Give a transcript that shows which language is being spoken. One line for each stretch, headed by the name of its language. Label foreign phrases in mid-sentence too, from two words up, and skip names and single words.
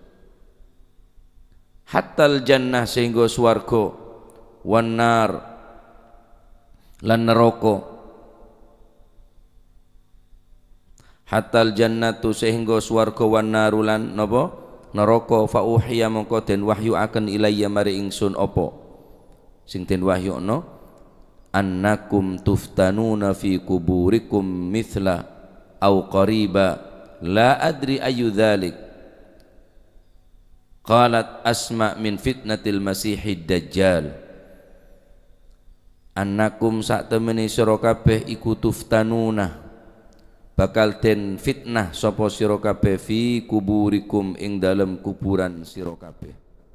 Arabic: حتى الجنة
Javanese: sehingga swarga
Arabic: والنار
Javanese: lan neraka.
Arabic: حتى الجنة
Javanese: sehingga swarga
Arabic: والنار
Javanese: lan napa neraka.
Arabic: فأوحي
Javanese: mongko den wahyu akan ilayya mari ingsun apa sing den wahyuno
Arabic: أنكم تفتنون في قبوركم مثل أو قريبا لا أدري أي ذلك. قالت أسماء من فتنة المسيح الدجال.
Javanese: Annakum sak temene sira kabeh iku tuftanuna bakal den fitnah sapa sira kabeh
Arabic: في قبوركم
Javanese: ing dalem kuburan sira kabeh.